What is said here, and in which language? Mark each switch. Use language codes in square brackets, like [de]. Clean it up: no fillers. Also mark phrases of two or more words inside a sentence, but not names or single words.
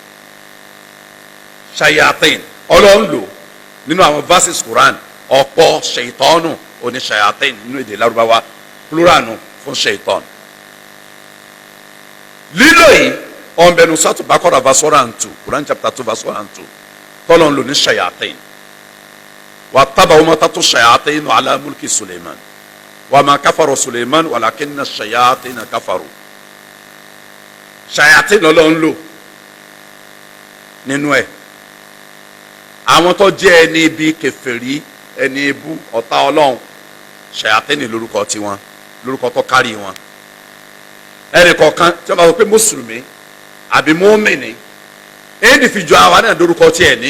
[yo] Shayatin Ọlọ́run lò nínú àwọn [en] verses Quran [yo] ọ̀pọ̀ Shaitanu oní Shayatin nínú èdè Lárúbáwá plural nù fún Shaitan. lílo yìí ọ̀nbẹ̀nu sátú Baqara [en] verse 102 Quran chapter 2 verse 102 [yo] tọ́lọ́run lò ní Shayatin. [ar] واتبعوا ما تتلو الشياطين على ملك سليمان وما كفر سليمان ولكن الشياطين كفروا. [yo] Shayatin lọ́lọ́run lò nínú ẹ̀. àwọn tó jẹ́ ẹni ibi kèfèrí, ẹni ibú, ọ̀tá Ọlọ́run, Shayatin lórúkọ tiwọn, lórúkọ tó kárí wọn. ẹnì kọ̀ọ̀kan tí wọ́n bá sọ pé mùsùlùmí àbí mùmínì individual àwa náà lórúkọ tiẹ̀ ní.